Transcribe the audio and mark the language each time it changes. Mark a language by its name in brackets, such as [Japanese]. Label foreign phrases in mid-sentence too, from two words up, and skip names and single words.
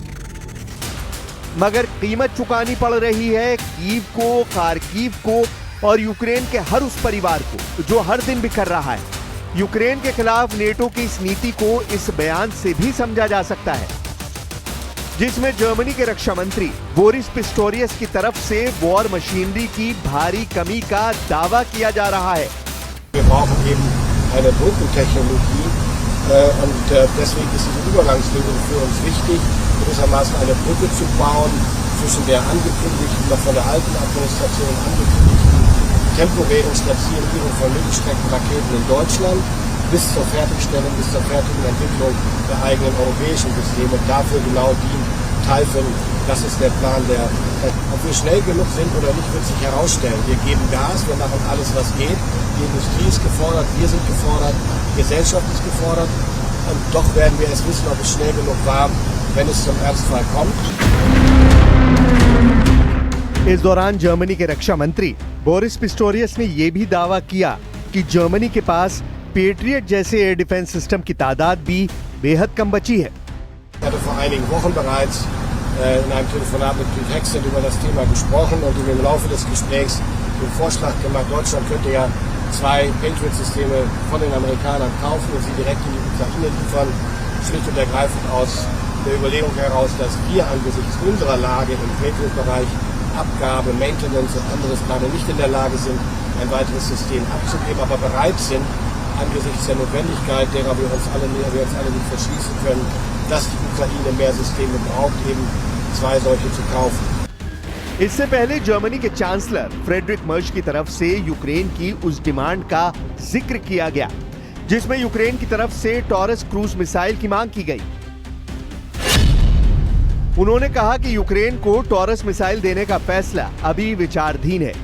[Hindi] मगर कीमत चुकानी पड़ रही है कीव को, खार्किव को और यूक्रेन के हर उस परिवार को जो हर दिन बिखर रहा है। यूक्रेन के खिलाफ नेटो की इस नीति को इस बयान से भी समझा जा सकता है, जिसमें जर्मनी के रक्षा मंत्री बोरिस पिस्टोरियस की तरफ से [English] war machinery [Hindi] की भारी कमी का दावा किया जा रहा है। [German] Wir brauchen eben eine Brückentechnologie und deswegen ist diese Übergangslösung für uns wichtig, gewissermaßen eine Brücke zu bauen zwischen der angekündigten, noch von der alten Administration angekündigten temporären Stationierung von Mittelstreckenraketen in Deutschland bis zur Fertigstellung, bis zur fertigen Entwicklung der eigenen europäischen Systeme. Dafür genau dient Typhoon. Das ist der Plan, ob wir schnell genug sind oder nicht, wird sich herausstellen. Wir geben Gas, wir machen alles, was geht. Die Industrie ist gefordert, wir sind gefordert, die Gesellschaft ist gefordert. Und doch werden wir erst wissen, ob es schnell genug war, wenn es zum Ernstfall kommt. [Hindi] इस दौरान जर्मनी के रक्षा मंत्री बोरिस पिस्टोरियस ने यह भी दावा किया कि जर्मनी के पास पेट्रियट जैसे [English] air defense system [Hindi] की तादाद भी बेहद कम बची है। [German] Ich hatte vor einigen Wochen bereits in einem Telefonat mit Pete Hegseth über das Thema gesprochen und ihm im Laufe des Gesprächs den Vorschlag gemacht, Deutschland könnte ja 2 Patriot-Systeme von den Amerikanern kaufen und sie direkt in die Ukraine liefern, schlicht und ergreifend aus der Überlegung heraus, dass wir angesichts unserer Lage im Patriot-Bereich Abgabe, Maintenance und anderes gerade nicht in der Lage sind, ein weiteres System abzugeben, aber bereit sind, angesichts der Notwendigkeit, derer wir uns alle nicht verschließen können, dass die Ukraine mehr Systeme braucht, eben 2 solche zu kaufen. [Hindi] इससे पहले जर्मनी के चांसलर फ्रेडरिक मर्ज की तरफ से यूक्रेन की उस डिमांड का जिक्र किया गया जिसमें यूक्रेन की तरफ से टॉरस [English] cruise missile [Hindi] की मांग की गई। उन्होंने कहा कि यूक्रेन को टॉरस मिसाइल देने का फैसला अभी विचाराधीन है।